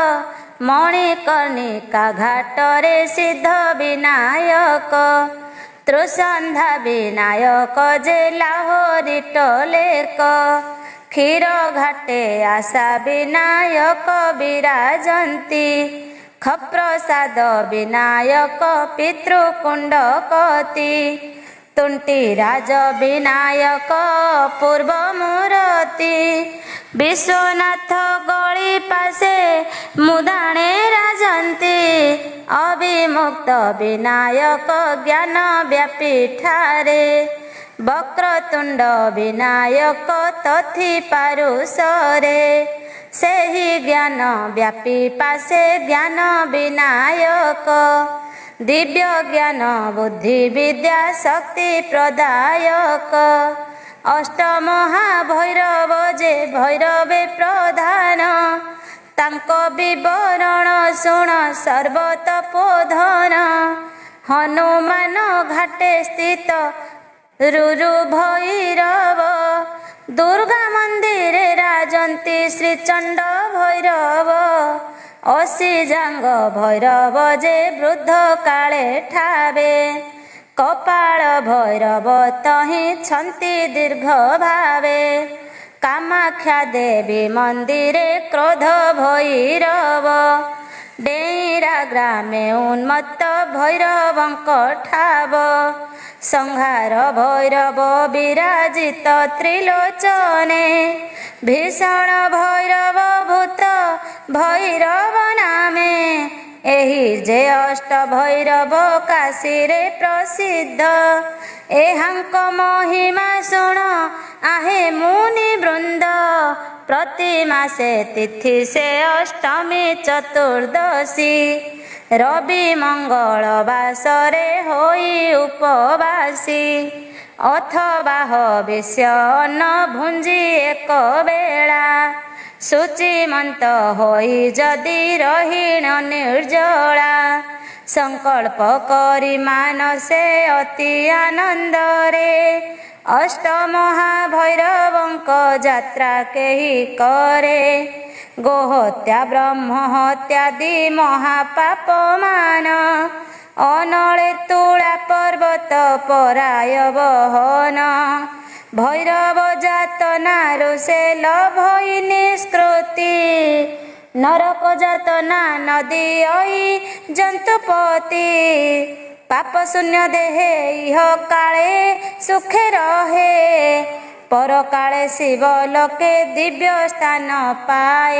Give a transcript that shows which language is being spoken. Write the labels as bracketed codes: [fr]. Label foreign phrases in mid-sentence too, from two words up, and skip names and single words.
[or] ମଣିକର୍ଣ୍ଣିକା ଘାଟରେ ସିଦ୍ଧ ବିନାୟକ ତ୍ରିସନ୍ଧା ବିନାୟକ ଯେ ଲାହୋରୀ ଟୋଲେକ କ୍ଷୀର ଘାଟେ ଆଶା ବିନାୟକ ବିରାଜନ୍ତି ଖପ୍ରସାଦ ବିନାୟକ ପିତୃକୁଣ୍ଡକତି ତୁଣ୍ଟୀ ରାଜ ବିନାୟକ ପୂର୍ବ ମୂରତି ବିଶ୍ୱନାଥ ଗଳି ପାସେ ମୁଦାଣେ ରାଜନ୍ତି ଅଭିମୁକ୍ତ ବିନାୟକ ଜ୍ଞାନ ବ୍ୟାପୀ ଠାରେ ବକ୍ରତୁଣ୍ଡ ବିନାୟକ ତଥି ପାରୁଷରେ ସେହି ଜ୍ଞାନ ବ୍ୟାପୀ ପାସେ ଜ୍ଞାନ ବିନାୟକ ଦିବ୍ୟ ଜ୍ଞାନ ବୁଦ୍ଧି ବିଦ୍ୟା ଶକ୍ତି ପ୍ରଦାୟକ ଅଷ୍ଟମହାଭୈରବ ଯେ ଭୈରବେ ପ୍ରଧାନ ତାଙ୍କୋ ବିବରଣ ଶୁଣ ସର୍ବତପୋଧନ ହନୁମାନ ଘାଟେ ସ୍ଥିତ ରୁରୁ ଭୈରବ ଦୁର୍ଗା ମନ୍ଦିର ରାଜନ୍ତି ଶ୍ରୀଚଣ୍ଡ ଭୈରବ ଅସୀ ଜାଙ୍ଗ ଭୈରବ ଯେ ବୃଦ୍ଧ କାଳେ ଠାବେ କପାଳ ଭୈରବ ତହି ଛନ୍ତି ଦୀର୍ଘ ଭାବେ କାମାଖ୍ୟା ଦେବୀ ମନ୍ଦିରେ କ୍ରୋଧ ଭୈରବ ଡେରା ଗ୍ରାମେ ଉନ୍ମତ୍ତ ଭୈରବଙ୍କ ଠାବ ସଂହାର ଭୈରବ ବିରାଜିତ ତ୍ରିଲୋଚନେ ଭୀଷଣ ଭୈରବ ଭୂତ ଭୈରବ ନାମେ ଏହି ଯେ ଅଷ୍ଟ ଭୈରବ କାଶୀ ରେ ପ୍ରସିଦ୍ଧ ଏହାଙ୍କ ମହିମା ଶୁଣ ଆହେ ମୁନି ବୃନ୍ଦ ପ୍ରତି ମାସେ ତିଥି ସେ ଅଷ୍ଟମୀ ଚତୁର୍ଦ୍ଦଶୀ ରବି ମଙ୍ଗଳ ବାସରେ ହୋଇ ଉପବାସୀ ଅଥବା ହବିଷ୍ୟ ଅନ୍ନ ଭୁଞ୍ଜି ଏକ ବେଳା ଶୁଚିମନ୍ତ ହୋଇ ଯଦି ରହିଣ ନିର୍ଜଳା ସଙ୍କଳ୍ପ କରି ମାନସେ ଅତି ଆନନ୍ଦରେ ଅଷ୍ଟମହାଭୈରବଙ୍କ ଯାତ୍ରା କେହି କରେ ଗୋହତ୍ୟା ବ୍ରହ୍ମ ହତ୍ୟାଦି ମହାପାପ ମାନ ଅନଳେ ତୁଳା ପର୍ବତ ପରାୟ ବହନ ଭୈରବ ଯାତ ନାରୁ ସେ ଲଭଇ ନିଷ୍କୃତି ନରକ ଯାତ ନା ନଦୀ ଆଇ ଜନ୍ତୁପତି ପାପ ଶୂନ୍ୟ ଦେହେ ଇହ କାଳେ ସୁଖେ ରହେ ପର କାଳେ ଶିବ ଲୋକେ ଦିବ୍ୟ ସ୍ଥାନ ପାଏ